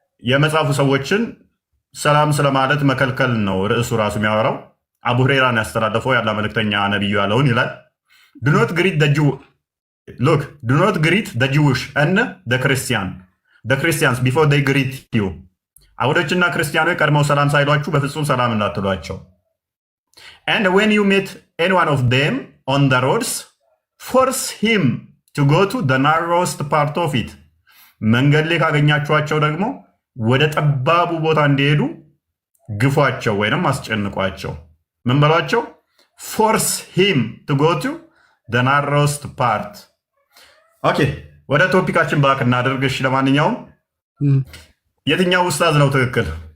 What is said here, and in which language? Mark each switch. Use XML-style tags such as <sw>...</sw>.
<am>የመጽሐፉ ሰዎችን ሰላም ስለማለት መከልከል ነው ርዕሱ ራሱ የሚያወራው። አቡ ሁሬራን ያስተላለፈው ያለ መልእክተኛ ነቢዩ ያለውን ይላል</am> <en>ዱ ኖት ግሪት ደ ጂውሽ እነ ደ ክርስቲያንስ ቢፎር ዴይ ግሪት ዩ።</en> <am>አይሁዶችና ክርስቲያኖች ቀድመው ሰላም ሳይሏችሁ በፍጹም ሰላም እንዳትሏቸው።</am> <en>And when you meet any one of them on the roads, force him to go to the narrowest part of it.</en> <am>መንገድ ላይ ካገኛችኋቸው ደግሞ ወደ ጠባቡ ቦታ እንዲሄዱ ግፏቸው ወይንም አስጨንቋቸው። ምን በሏቸው?</am> <en>force him to go to the narrowest part.</en> <am>ኦኬ ወደ ቶፒካችን ባክ እናደርግሽ። ለማንኛውም የትኛው ኡስታዝ ነው ትክክል?</am>